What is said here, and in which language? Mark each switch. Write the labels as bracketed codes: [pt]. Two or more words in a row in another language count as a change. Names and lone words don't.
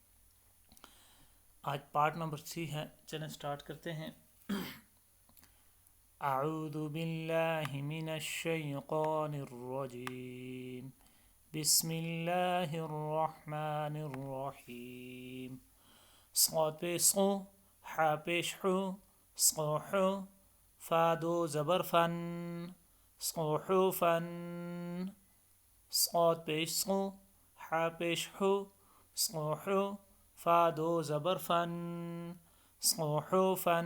[ur] آج پارٹ نمبر 3 ہے، چلیں سٹارٹ کرتے ہیں۔ [ar] اعوذ باللہ من الشیطان الرجیم، بسم اللہ الرحمن الرحیم۔ [ur] صاد پیش صو، ح پیش حو، صوحو، فا دو زبر فن، صوحو فن۔ صاد پیش صو، ح پیش حو، صوحو، فا دو زبر فن، صوحو فن۔